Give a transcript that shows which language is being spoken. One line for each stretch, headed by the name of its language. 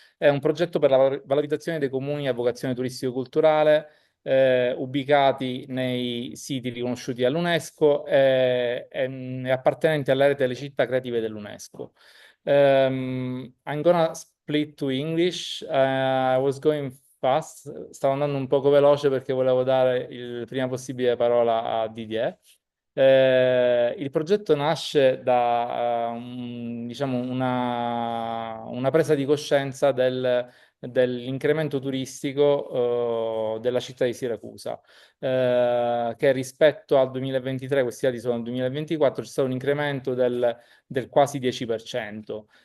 Italian: È un progetto per la valorizzazione dei comuni a vocazione turistico-culturale ubicati nei siti riconosciuti dall'UNESCO e appartenenti alla rete delle città creative dell'UNESCO.
English: I'm gonna split to English. I was going fast.
Italian: Stavo andando un poco veloce perché volevo dare il prima possibile parola a Didier. Il progetto nasce da diciamo una presa di coscienza dell'incremento turistico della città di Siracusa, che rispetto al 2023, questi dati sono al 2024, c'è stato un incremento del quasi 10%.